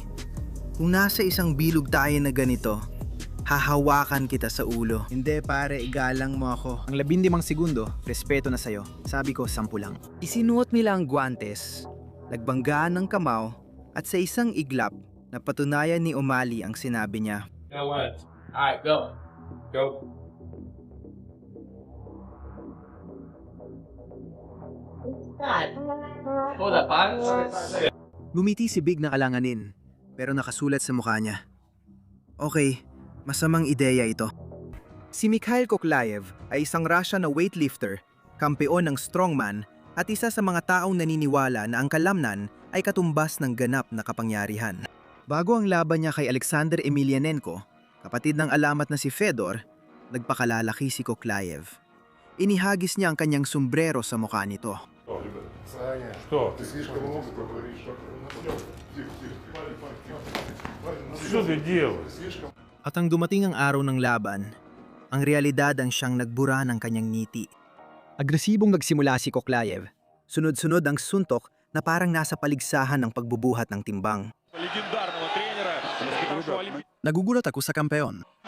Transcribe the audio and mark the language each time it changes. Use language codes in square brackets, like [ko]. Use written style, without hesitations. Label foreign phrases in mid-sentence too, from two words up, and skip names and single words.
[tl] Kung nasa isang bilog tayo na ganito, hahawakan kita sa ulo. Hindi pare, igalang mo ako. Ang 15 segundo, respeto na sa'yo. Sabi ko, 10 lang. Isinuot nila ang guantes, nagbanggaan ng kamao, at sa isang iglap, napatunayan ni O'Malley ang sinabi niya. [en] No what? Alright, go. Go. Hold up, [tl] Gumiti si Big na kalanganin, pero nakasulat sa mukha niya. Okay, masamang ideya ito. Si Mikhail Koklaev ay isang Russian na weightlifter, kampeon ng strongman at isa sa mga taong naniniwala na ang kalamnan ay katumbas ng ganap na kapangyarihan. Bago ang laban niya kay Alexander Emelianenko, kapatid ng alamat na si Fedor, nagpakalalaki si Koklaev. Inihagis niya ang kanyang sombrero sa mukha nito. [ru] Что? Ты слишком много говоришь. Что ты делаешь? [tl] At ang dumating ang araw ng laban, ang realidad ang siyang nagbura ng kanyang ngiti. Agresibong nagsimula si Koklaev. Sunod-sunod ang suntok na parang nasa paligsahan ng pagbubuhat ng timbang. Nagugulat ako sa kampeon.